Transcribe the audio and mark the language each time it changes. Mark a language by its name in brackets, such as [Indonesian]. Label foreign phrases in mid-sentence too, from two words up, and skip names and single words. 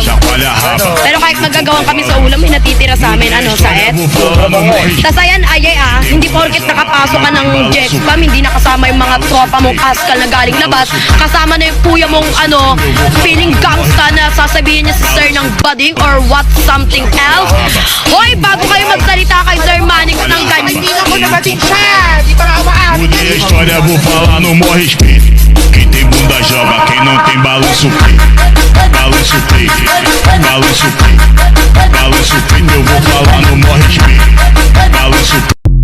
[Filipino] Pero kahit magagawan kami sa ulam, may natitira sa amin, Saet? Tas ayan, hindi porket nakapasok ka ng jet spam, hindi nakasama yung mga tropa mong askal na galing labas. Kasama na yung kuya mong, feeling gangsta na sasabihin niya si sir ng bading [English] or what something else. [Filipino] Hoy, bago kayo magsalita kay Sir Manix ng ganyan. Hindi na ko nabating siya! Di pa nga umaarte. [Portuguese] Mudei a história, vou falar no maior respeito. Quem tem bunda joga, quem não tem balança o peito. Balança o peito, balança o peito, balança o peito. Eu vou falar no maior respeito. Balança o peito.